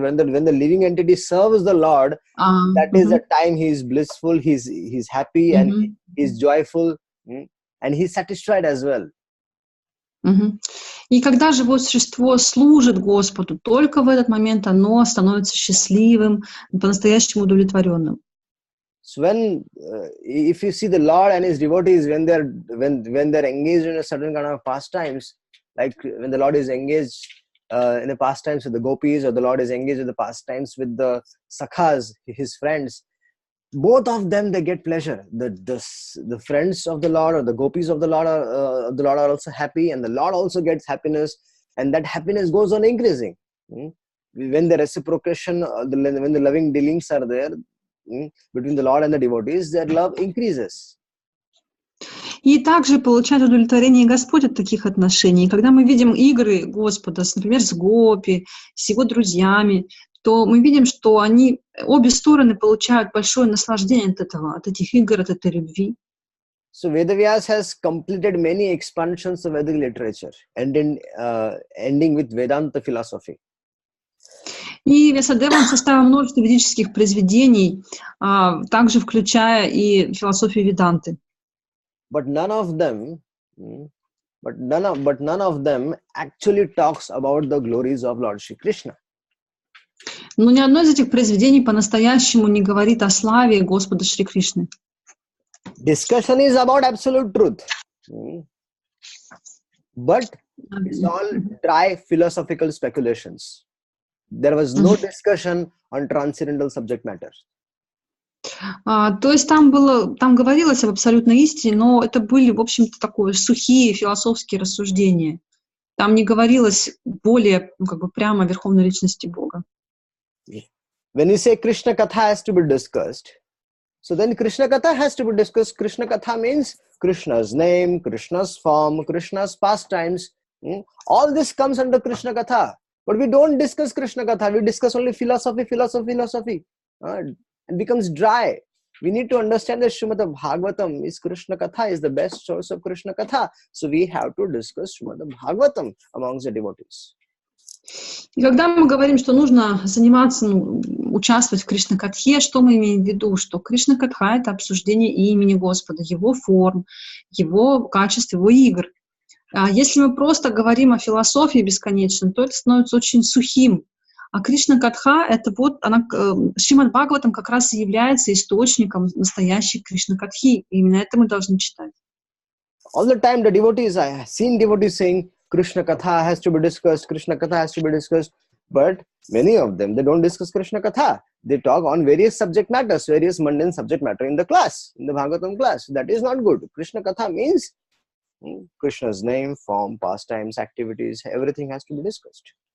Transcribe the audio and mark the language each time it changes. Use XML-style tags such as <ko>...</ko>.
<en>When the living entity serves the Lord, that is the time he is blissful, he's happy, and he's joyful, and he's satisfied as well.</en> <ru>И когда живое существо служит Господу, только в этот момент оно становится счастливым, по-настоящему удовлетворенным.</ru> <en>So if you see the Lord and his devotees when they're engaged in a certain kind of pastimes, like when the Lord is engaged in the pastimes with the gopis, or the Lord is engaged in the pastimes with the sakhas, his friends, both of them, they get pleasure. The friends of the Lord or the gopis of the Lord are also happy, and the Lord also gets happiness, and that happiness goes on increasing. When the reciprocation, when the loving dealings are there between the Lord and the devotees, their love increases.</en> <ru>И также получает удовлетворение Господь от таких отношений. Когда мы видим игры Господа, например, с гопи, с его друзьями, то мы видим, что обе стороны получают большое наслаждение от этих игр, от этой любви.</ru> <en>So Vedavyas has completed many expansions of Vedic literature, ending with Vedanta philosophy.</en> <ru>И Вьясадева составил множество ведических произведений, также включая и философию Веданты.</ru> <en>But none of them actually talks about the glories of Lord Shri Krishna.</en> <ru>Но ни одно из этих произведений по-настоящему не говорит о славе Господа Шри Кришны.</ru> <en>Discussion is about absolute truth. But it's all dry philosophical speculations. There was no discussion on transcendental subject matter.</en> <ru>То есть там говорилось об абсолютной истине, но это были, в общем-то, такие сухие философские рассуждения. Там не говорилось более, прямо о верховной личности Бога.</ru> <en>When you say Krishna Katha has to be discussed, so then Krishna Katha has to be discussed. Krishna Katha means Krishna's name, Krishna's form, Krishna's pastimes. All this comes under Krishna Katha. But we don't discuss Krishna Katha. We discuss only philosophy. It becomes dry. We need to understand that Srimad Bhagavatam is Krishna Katha, is the best source of Krishna Katha. So we have to discuss Srimad Bhagavatam amongst the devotees.</en> <ru>И когда мы говорим, что нужно заниматься, участвовать в Кришна-катхе, что мы имеем в виду? Что Кришна-катха — это обсуждение имени Господа, Его форм, Его качеств, Его игр. А если мы просто говорим о философии бесконечно, то это становится очень сухим. А Кришна-катха — это Шримад Бхагаватам как раз и является источником настоящей Кришна-катхи. И именно это мы должны читать.</ru> <en>All the time the devotees, I have seen devotees saying, Krishna Katha has to be discussed, Krishna Katha has to be discussed. But many of them, they don't discuss Krishna Katha. They talk on various subject matters, various mundane subject matter in the class, in the Bhagavatam class. That is not good. Krishna Katha means Krishna's name, form, pastimes, activities, everything has to be discussed.</en>